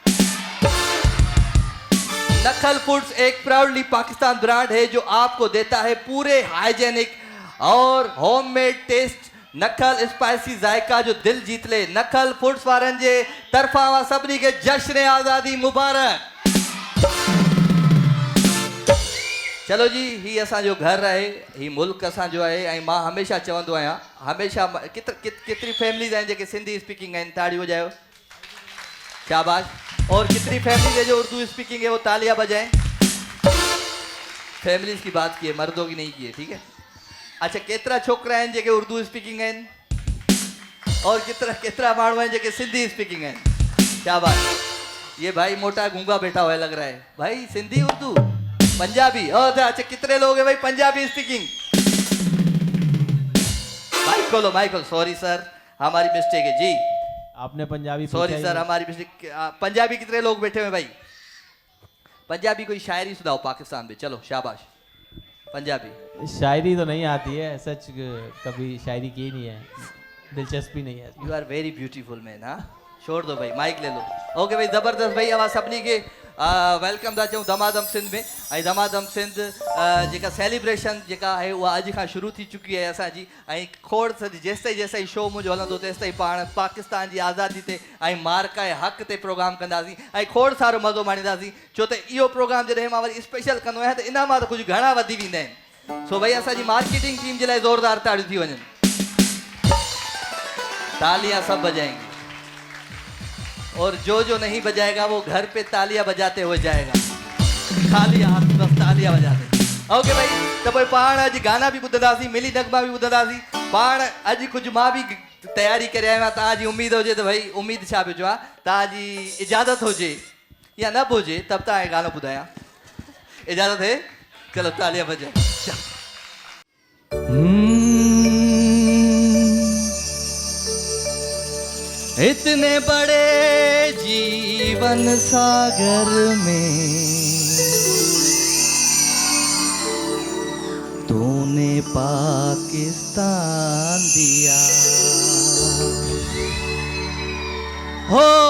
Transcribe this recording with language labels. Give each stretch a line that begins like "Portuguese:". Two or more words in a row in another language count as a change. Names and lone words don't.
Urdu: نخل فوڈز ایک پراؤڈلی پاکستان برانڈ ہے جو آپ کو دیتا ہے پورے ہائجینک اور ہوم میڈ ٹیسٹ. نخل اسپائسی ذائقہ جو دل جیت لے.
Sindhi: नखल फूड्स वारन जे तरफा सभी के जश्न आज़ादी मुबारक। चलो जी ही असांजो घर है ही मुल्क असांजो है। ऐं मां हमेशा चवंदो आहियां हमेशा केतिरी फैमिलीज़ आहिनि जेके सिंधी स्पीकिंग आहिनि ताड़ी वॼायो। शाबाश।
Urdu: اور کتنی فیملی ہے جو اردو اسپیکنگ ہے وہ تالیاں بجائیں. فیملیز کی بات کی ہے مردوں کی نہیں کی ہے ٹھیک ہے.
Sindhi: अच्छा केतरा छोकरा हैं जेके उर्दू स्पीकिंग हैं और केतरा माण्हू हैं जेके सिंधी स्पीकिंग हैं।
Urdu: کیا بات. یہ بھائی موٹا گونگا بیٹھا ہوا لگ رہا ہے بھائی. سندھی اردو پنجابی اور اچھا کتنے لوگ ہیں بھائی پنجابی اسپیکنگ. مائیک کھولو سوری سر ہماری مسٹیک ہے جی. آپ نے پنجابی سوری سر ہماری مسٹیک. پنجابی کتنے لوگ بیٹھے ہوئے بھائی۔ پنجابی کوئی شاعری سناؤ پاکستان میں. چلو شاباش۔ پنجابی شاعری تو نہیں آتی ہے سچ کبھی شاعری کی نہیں ہے دلچسپی نہیں ہے.
English: You are very beautiful man.
Urdu: ہاں چھوڑ دو بھائی مائیک لے لو.
Sindhi: ओके भाई ज़बरदस्त भाई अवां सभिनी के वेलकम था चऊं दमादम सिंध में। ऐं दमादम सिंध जेका सेलिब्रेशन जेका आहे उहा अॼु खां शुरू थी चुकी आहे असांजी। ऐं खोड़ जेसिताईं शो मुंहिंजो हलंदो तेसिताईं पाण पाकिस्तान जी आज़ादी ते ऐं मार्का हक़ ते प्रोग्राम कंदासीं ऐं खोड़ सारो मज़ो माणींदासीं। छो त इहो प्रोग्राम जॾहिं मां वरी स्पेशल कंदो आहियां त इन मां त कुझु घणा वधी वेंदा आहिनि। सो भई असांजी मार्केटिंग टीम जे लाइ ज़ोरदार ताड़ियूं थी वञनि।
Urdu: تالیاں سب بجائیں گے اور جو نہیں بجائے گا وہ گھر پہ تالیاں بجاتے ہوئے جائے گا. خالی ہاتھ بس تالیاں بجاتے.
Sindhi: ओके भाई तो भाई पाण अॼु गाना भी ॿुधंदासीं मिली नगमा भी ॿुधंदासीं। पाण अॼु कुझु मां भी तैयारी करे आयो आहियां। तव्हांजी उम्मीद हुजे तो भाई उम्मीद छा पियो चवां तव्हांजी इजाज़त हुजे या न बि हुजे तब तव्हांखे गानो ॿुधायां।
Urdu: اجازت ہے چلو تالیاں بجائے۔ اتنے بڑے جیون ساگر میں تو نے پاکستان دیا ہو.